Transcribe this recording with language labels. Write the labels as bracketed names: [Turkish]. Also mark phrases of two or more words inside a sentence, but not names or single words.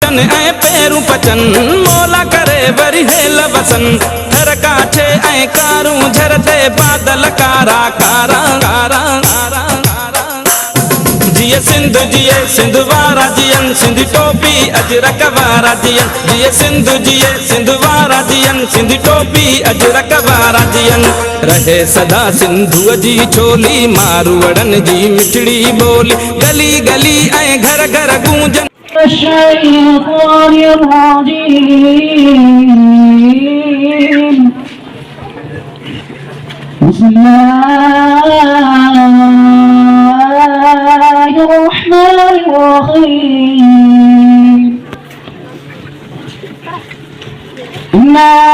[Sindhi] वचन ऐं पेरू पचन मौला करे वरी हेल वसन थर काठे ऐं कारूं झरते बादल कारा कारा कारा कारा जिए सिंध जिए सिंध वारा जियन सिंधी टोपी अजरक वारा जियन जिए सिंध जिए सिंध वारा जियन सिंधी टोपी अजरक वारा जियन रहे सदा सिंधुअ जी छोली मारवड़न जी मिठड़ी बोली गली गली ऐं घर घर गूंजन [Arabic] الرحمن الرحيم إنا